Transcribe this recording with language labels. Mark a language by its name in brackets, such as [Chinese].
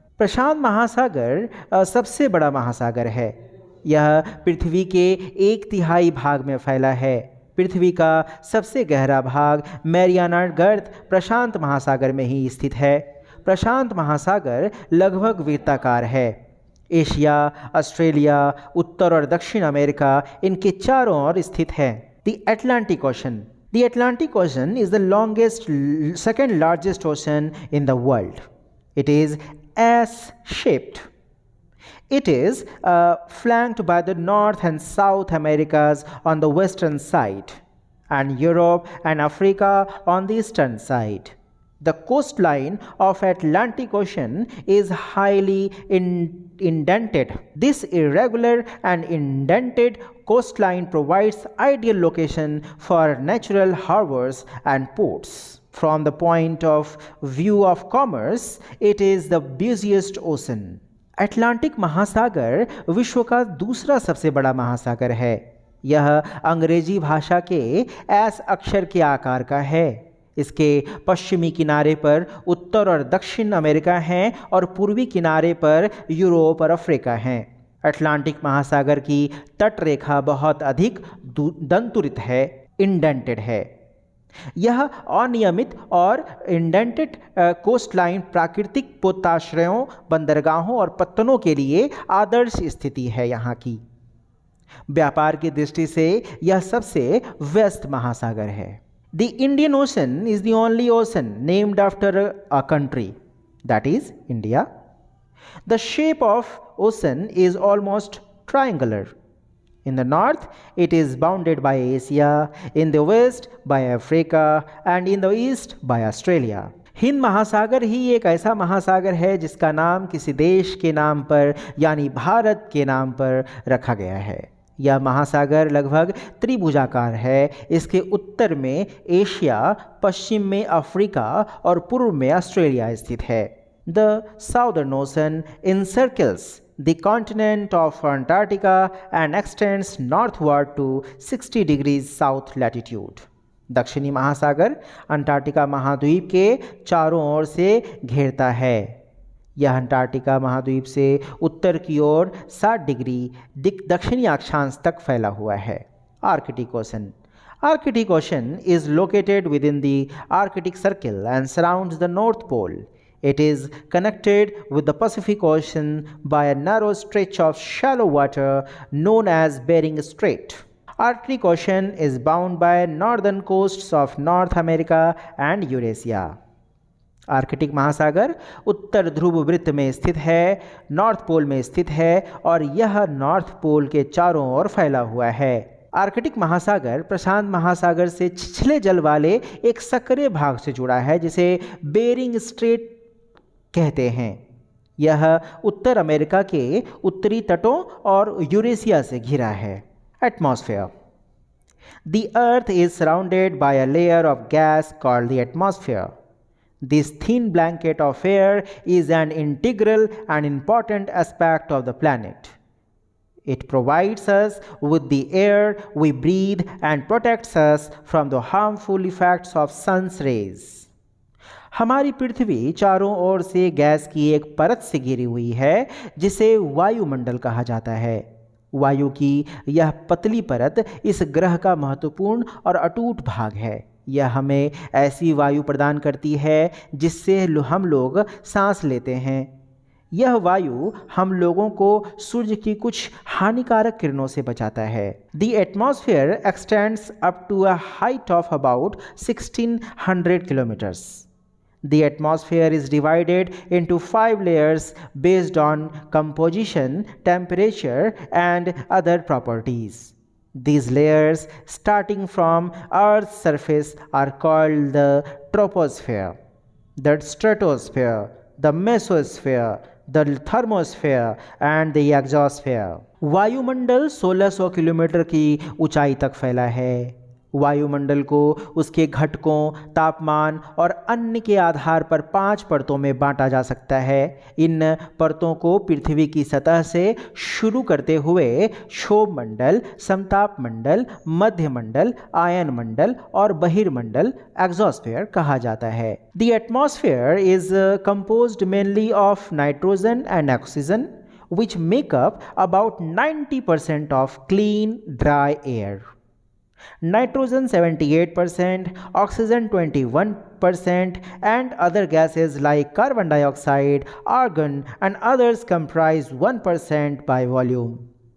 [Hindi] प्रशांत महासागर सबसे बड़ा महासागर है। यह पृथ्वी के 1/3 भाग में फैला है। पृथ्वी का सबसे गहरा भाग मैरियाना गर्त प्रशांत महासागर में ही स्थित है। प्रशांत महासागर लगभग वृत्ताकार है। एशिया, ऑस्ट्रेलिया, उत्तर और दक्षिण अमेरिका इनके चारों ओर स्थित है। [English] The Atlantic Ocean. The Atlantic Ocean is the longest second largest ocean in the world. It is S-shaped. It is flanked by the North and South Americas on the western side and Europe and Africa on the eastern side. The coastline of Atlantic Ocean is highly indented. This irregular and indented coastline provides ideal location for natural harbors and ports. From the point of view of commerce, it is the busiest ocean. [Hindi] Atlantic महासागर विश्व का दूसरा सबसे बड़ा महासागर है। यह अंग्रेजी भाषा के एस अक्षर के आकार का है। इसके पश्चिमी किनारे पर उत्तर और दक्षिण अमेरिका हैं और पूर्वी किनारे पर यूरोप और अफ्रीका हैं। अटलांटिक महासागर की तटरेखा बहुत अधिक दंतुरित है, इंडेंटेड है। यह अनियमित और [English] indented coastline [Hindi] प्राकृतिक पोताश्रयों, बंदरगाहों और पत्तनों के लिए आदर्श स्थिति है। यहाँ की व्यापार की दृष्टि से यह सबसे व्यस्त महासागर है। [English] The Indian Ocean is the only ocean named after a country, that is India. The shape of ocean is almost triangular. In the north, it is bounded by Asia, in the west by Africa, and in the east by Australia. [Hindi] Hind महासागर ही एक ऐसा महासागर है जिसका नाम किसी देश के नाम पर यानी भारत के नाम पर रखा गया है। यह महासागर लगभग त्रिभुजाकार है। इसके उत्तर में एशिया, पश्चिम में अफ्रीका और पूर्व में ऑस्ट्रेलिया स्थित है। [English] The Southern Ocean encircles the continent of Antarctica and extends northward to 60 degrees south latitude. [Hindi] दक्षिणी महासागर अंटार्कटिका महाद्वीप के चारों ओर से घेरता है। यह अंटार्कटिका महाद्वीप से उत्तर की ओर 60 डिग्री दक्षिणी अक्षांश तक फैला हुआ है। [English] Arctic Ocean Arctic Ocean is located within the Arctic Circle and surrounds the North Pole. It is connected with the Pacific Ocean by a narrow stretch of shallow water known as Bering Strait. Arctic Ocean is bound by northern coasts of North America and Eurasia. [Hindi] Arctic महासागर उत्तर ध्रुव वृत्त में स्थित है, north pole में स्थित है और यह नॉर्थ पोल के चारों ओर फैला हुआ है। आर्कटिक महासागर प्रशांत महासागर से छिछले जल वाले एक सक्रिय भाग से जुड़ा है जिसे बेरिंग स्ट्रेट कहते हैं। यह उत्तर अमेरिका के उत्तरी तटों और यूरेशिया से घिरा है। [English] Atmosphere The earth is surrounded by a layer of gas called the atmosphere. This thin blanket of air is an integral and important aspect of the planet. It provides us with the air we breathe and protects us from the harmful effects of sun's rays. [Hindi] हमारी पृथ्वी चारों ओर से gas की एक परत से घिरी हुई है जिसे वायुमंडल कहा जाता है। वायु की यह पतली परत इस ग्रह का महत्वपूर्ण और अटूट भाग है। यह हमें ऐसी वायु प्रदान करती है जिससे हम लोग सांस लेते हैं। यह वायु हम लोगों को सूर्य की कुछ हानिकारक किरणों से बचाता है। [English] The atmosphere extends up to a height of about 1600 kilometers. The atmosphere is divided into 5 layers based on composition, temperature, and other properties. These layers, starting from Earth's surface, are called the troposphere, the stratosphere, the mesosphere, the thermosphere, and the exosphere. [Hindi] वायुमंडल 1600 kilometre की ऊंचाई तक फैला है। वायुमंडल को उसके घटकों, तापमान और अन्य के आधार पर 5 परतों में बांटा जा सकता है। इन परतों को पृथ्वी की सतह से शुरू करते हुए क्षोभ मंडल, समताप मंडल, मध्य मंडल, आयन मंडल और बहिर्मंडल एक्सोस्फीयर कहा जाता है। [English] The atmosphere is composed mainly of nitrogen and oxygen, which make up about 90% of clean, dry air. Nitrogen 78%, oxygen 21%, and other gases like carbon dioxide, argon, and others comprise 1% by volume.